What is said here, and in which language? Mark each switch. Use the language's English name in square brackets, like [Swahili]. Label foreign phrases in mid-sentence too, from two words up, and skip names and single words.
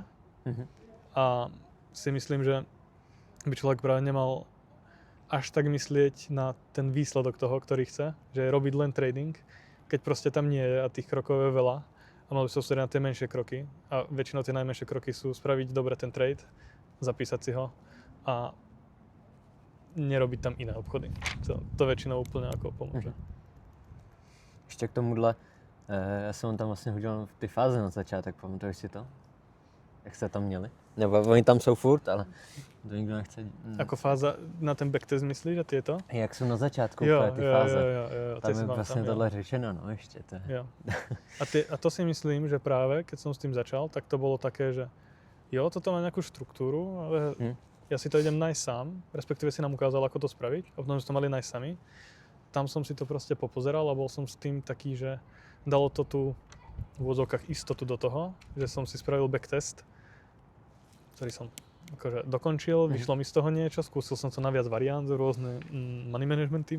[Slovak] A si myslím, že by človek práve nemal až tak myslieť na ten výsledok toho, ktorý chce, že robiť len trading, keď proste tam nie je a tých krokov je veľa a mal by sa sústrediť na tie menšie kroky a väčšinou tie najmenšie kroky sú spraviť dobre ten trade, zapísať si ho a nerobiť tam iné obchody. [Czech] To väčšinou úplně jako pomůže. Ještě k tomuhle, já jsem tam vlastně hodil ty fáze na začátek, pamatuješ si to? Jak jste tam měli? Nebo oni tam jsou furt, ale to nikdo nechce. Jako fáza na ten backtest myslíš, že ty je to? Jak jsou na začátku Jo, ty fáze. Jo, tam je vlastně tohle řečeno, no ještě to. [Slovak] Jo. A to si myslím, že právě, keď [Czech] jsem s tím začal, tak to bylo také, že jo, toto má nějakou strukturu, [Slovak] ale ja si to idem nájsť sám, respektíve si nám ukázal, ako to spraviť a potom sme to mali nájsť sami. Tam som si to proste popozeral a bol som s tým taký, že dalo to tu v úvodzovkách istotu do toho, že som si spravil backtest, ktorý som akože dokončil, vyšlo mi z toho niečo, skúsil som to na viac variant, rôzne [English] money managementy.